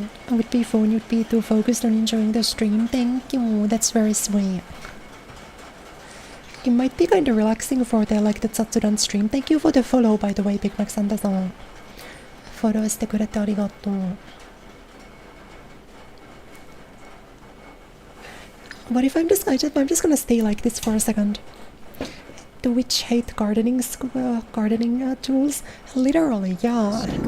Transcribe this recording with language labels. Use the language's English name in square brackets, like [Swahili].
[English] Would be phone, you'd be too focused on enjoying the stream. Thank you, that's very sweet. It might be kind of relaxing for the like the Satsudan stream. Thank you for the follow, by the way, Big Mac Santa-san. [Japanese] Follow してくれてありがとう。 [English] What if I'm just gonna stay like this for a second? The witch hate gardening tools? Literally, yeah.